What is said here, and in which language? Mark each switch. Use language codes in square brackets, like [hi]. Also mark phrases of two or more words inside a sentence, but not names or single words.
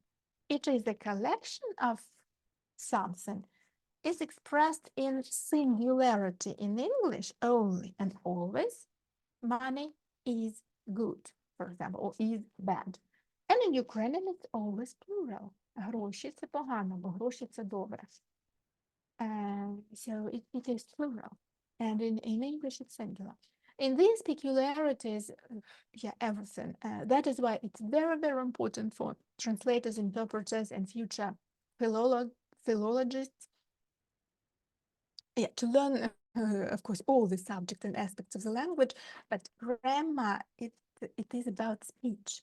[en] It is a collection of something, is expressed in singularity in English only and always. Money is good, for example, or is bad. And in Ukrainian, it's always plural. [uk] Гроші – це погано, бо гроші – це добре. [en] So it is plural. And in English, it's singular. In these peculiarities, yeah, everything. That is why it's very important for translators, interpreters, and future philologists, yeah, to learn, of course, all the subjects and aspects of the language, but grammar, it is about speech.